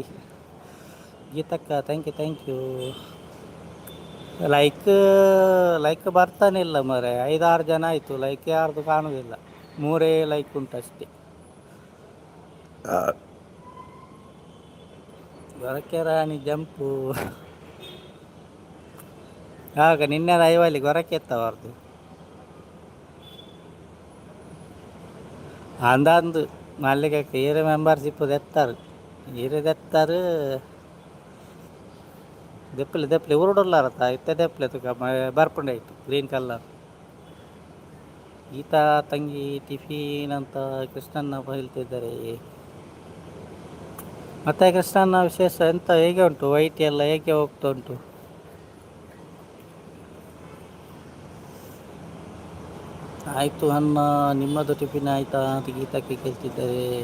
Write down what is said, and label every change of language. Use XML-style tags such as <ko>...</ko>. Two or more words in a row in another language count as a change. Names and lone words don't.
<kn>ಗೀತಕ್ಕ</kn> <en>thank you, thank you.</en> <kn>ಲೈಕ್ ಬರ್ತಾನಿಲ್ಲ ಮರೆ. 5-6 ಜನ ಆಯಿತು, ಲೈಕ್ ಯಾರ್ದು ಕಾಣುವುದಿಲ್ಲ. 3 ಲೈಕ್ ಉಂಟಷ್ಟೇ. ಗೊರಕೆ ರಾಣಿ ಜಂಪು.</kn> <tcy>ಆಗ ನಿನ್ನೆ ಲೈವಲ್ಲಿ ಗೊರಕೆ ಎತ್ತವರ್ದು ಅಂದಂದು ಮಲ್ಲಿಗೆ ಏರೆ ಮೆಂಬರ್ಶಿಪ್ ತೆತ್ತಾರೆ. ಏರೆ ತೆತ್ತಾರೆ ದೆಪ್ಪಲೆ ಉರುಡಲ್ಲಾರತ್ತ ಇತ್ತ ದೆಪ್ಪಲೆ ತುಕ ಬರ್ಪುಂಡಾಯ್ತು</tcy> <en>green colour.</en> <kn>ಗೀತಾ ತಂಗಿ ಟಿಫಿನ್ ಅಂತ ಕೃಷ್ಣಣ್ಣ ಹೇಳ್ತಿದ್ದಾರೆ. ಮತ್ತೆ ಕೃಷ್ಣಣ್ಣ ವಿಶೇಷ ಎಂತ, ಹೇಗೆ ಉಂಟು? ವೈಟ್ ಎಲ್ಲ ಹೇಗೆ ಹೋಗ್ತಾ ಉಂಟು? ಆಯಿತು ಅನ್ನ, ನಿಮ್ಮದು ಟಿಫಿನ್ ಆಯಿತಾ ಅಂತ ಗೀತಕ್ಕೆ ಕೇಳ್ತಿದ್ದಾರೆ.</kn>